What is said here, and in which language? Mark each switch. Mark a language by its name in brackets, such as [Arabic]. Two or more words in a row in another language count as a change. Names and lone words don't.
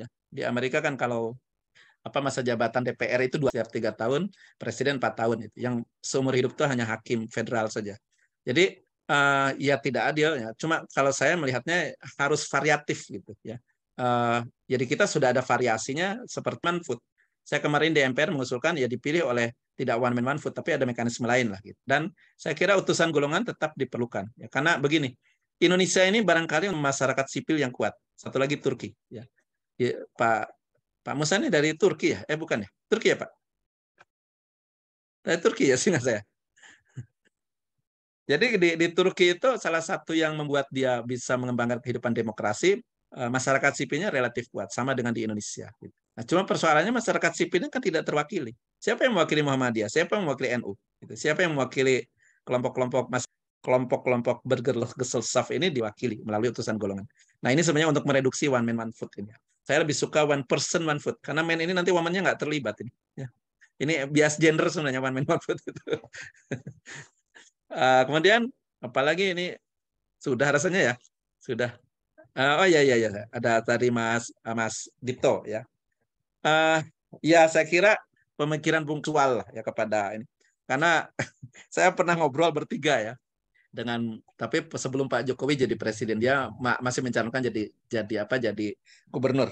[Indonesian] Di Amerika kan kalau masa jabatan DPR itu 2-3 tahun, presiden 4 tahun itu. Yang seumur hidup itu hanya hakim federal saja. Jadi ya tidak adil ya. Cuma kalau saya melihatnya harus variatif gitu ya. Jadi kita sudah ada variasinya seperti [English] one vote. [Indonesian] Saya kemarin di MPR mengusulkan ya dipilih oleh tidak [English] one man one vote, [Indonesian] tapi ada mekanisme lain lah gitu. Dan saya kira utusan golongan tetap diperlukan ya. Karena begini, Indonesia ini barangkali masyarakat sipil yang kuat. Satu lagi Turki ya. Pak Musa ini dari Turki ya? Bukan ya? Turki ya Pak? Dari Turki ya seingat saya. Jadi di Turki itu salah satu yang membuat dia bisa mengembangkan kehidupan demokrasi, masyarakat sipilnya relatif kuat, sama dengan di Indonesia. Nah, cuma persoalannya masyarakat sipilnya kan tidak terwakili. Siapa yang mewakili Muhammadiyah? Siapa yang mewakili NU? Siapa yang mewakili kelompok-kelompok bergerselsaf ini diwakili melalui utusan golongan. Nah, ini sebenarnya untuk mereduksi [English] one man one vote [Indonesian] ini. Saya lebih suka [English] one person one vote [Indonesian] karena man ini nanti woman-nya nggak terlibat ini. Ya. Ini bias gender sebenarnya [English] one man one vote [Indonesian] itu. Kemudian apalagi ini sudah rasanya ya sudah. Oh ya ada tadi Mas Dito ya. Ya saya kira pemikiran punktual ya kepada ini karena saya pernah ngobrol bertiga ya tapi sebelum Pak Jokowi jadi presiden dia masih mencalonkan jadi gubernur.